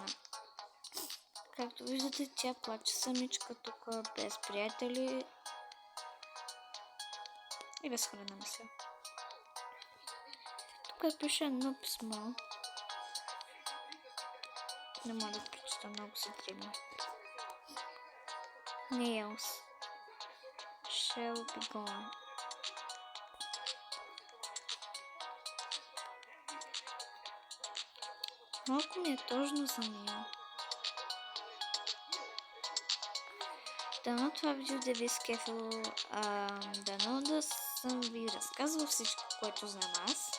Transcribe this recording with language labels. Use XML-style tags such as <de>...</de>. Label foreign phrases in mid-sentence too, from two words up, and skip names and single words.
<bg>Както виждате, тя плаче самичка тук, без приятели. И без храна, мисля. Тук пише едно писмо. Не мога да прочета, много се древно.</bg> <en>Nails shall be gone.</en> <bg>Малко ми е тъжно за нея. Дано това видео да ви е скефило. Дано да съм ви разказвал всичко, което знам аз.</bg>